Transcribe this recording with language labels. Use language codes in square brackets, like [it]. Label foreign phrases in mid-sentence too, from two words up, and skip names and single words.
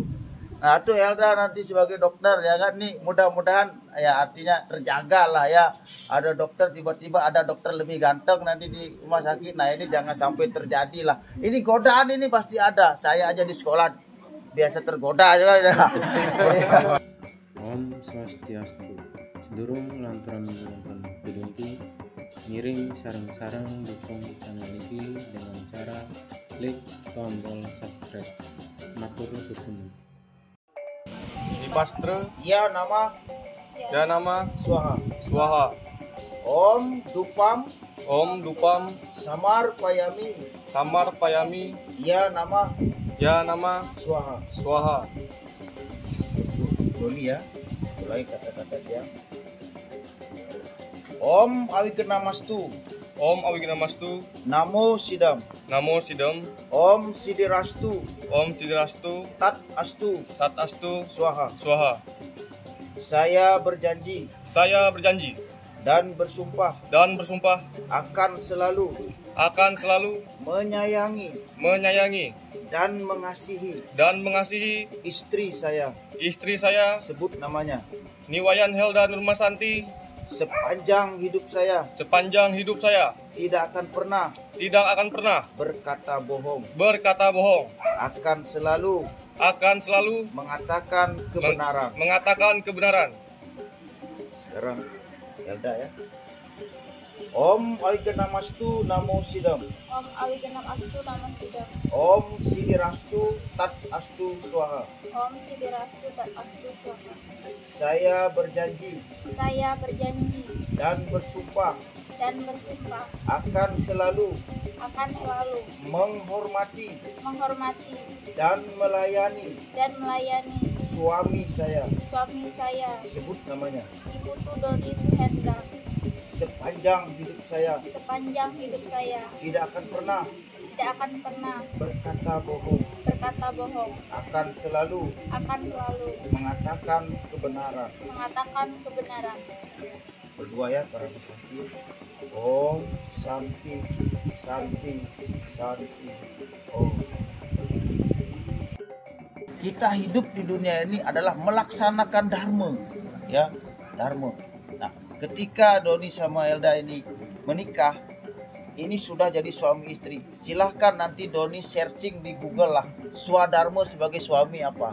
[id] Nah itu Elda nanti sebagai dokter, ya kan, nih mudah-mudahan ya artinya terjaga lah ya. Ada dokter tiba-tiba ada dokter lebih ganteng nanti di rumah sakit, nah ini jangan sampai terjadi lah. Ini godaan ini pasti ada, saya aja di sekolah biasa tergoda aja. [ban] Om Swastiastu. Sedurung lanturan [id] menonton video ini, [ban] ngiring sarang-sarang [id] dukung channel ini dengan cara klik tombol subscribe. [ban] Matur suksemi. [sa] Dipastre, Ya nama ya nama Swaha. Swaha. Om Dupam Om Dupam Samar Payami. Samar Payami, Ya nama ya nama Swaha. Swaha. [id] Doni ya, mulai kata-kata dia. [sa] Om Awikenamastu, Om Awignamastu, Namo Sidam, Namo Sidam, Om Sidirastu, Om Sidirastu, Tat Astu, Tat Astu, Swaha. Swaha. [id] Saya berjanji Saya berjanji dan bersumpah dan bersumpah akan selalu akan selalu menyayangi dan mengasihi istri saya, istri saya, sebut namanya, Niwayan Helda Nurmasanti, sepanjang hidup saya sepanjang hidup saya tidak akan pernah berkata bohong, akan selalu mengatakan mengatakan kebenaran. Sekarang Elda ya. [sa] Om Awikenamastu Namo Sidam, Om Awigenamastu Namo Sidam, Om Sidirastu Tat Astu Swaha. Om Sidirastu Tat Astu Swaha. [id] Saya berjanji dan bersumpah akan selalu menghormati dan melayani suami saya, sebut namanya, Ibu Doni Suhendra, sepanjang hidup saya tidak akan pernah berkata bohong, akan selalu mengatakan kebenaran. Berdua ya para pesanti. [sa] Om Santi Santi Santi. Om. [id] Kita hidup di dunia ini adalah melaksanakan dharma, ya, dharma. Nah, ketika Doni sama Elda ini menikah, ini sudah jadi suami istri. Silahkan nanti Doni searching di Google lah, swadharma sebagai suami apa.